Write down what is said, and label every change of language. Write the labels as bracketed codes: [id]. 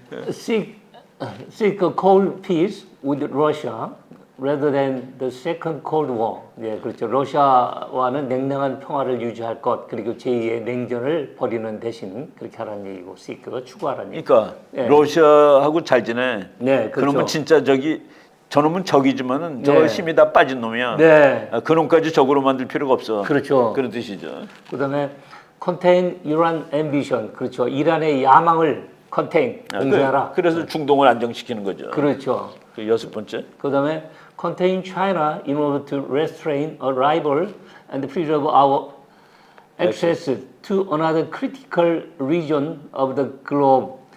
[en] Seek a cold peace with Russia rather than the second Cold War. [ko] 예, 그렇죠. 러시아와는 냉랭한 평화를 유지할 것, 그리고 제2의 냉전을 벌이는 대신 그렇게 하라는 얘기고, seek가 추구하라는 얘기. 그러니까 네. 러시아하고 잘 지내. 네, 그렇죠. 그러면 진짜 저놈은 적이지만은 저 네. 힘이 다 빠진 놈이야. 네. 그놈까지 적으로 만들 필요가 없어. 그렇죠. 그런 뜻이죠. 그다음에 [en] contain Iran ambition. [ko] 그렇죠. 이란의 야망을 contain, 봉쇄하라. 그래서 중동을 안정시키는 거죠. 그렇죠. 그 6번째. 그다음에 [en] contain China in order to restrain a rival and preserve our access to another critical region of the globe.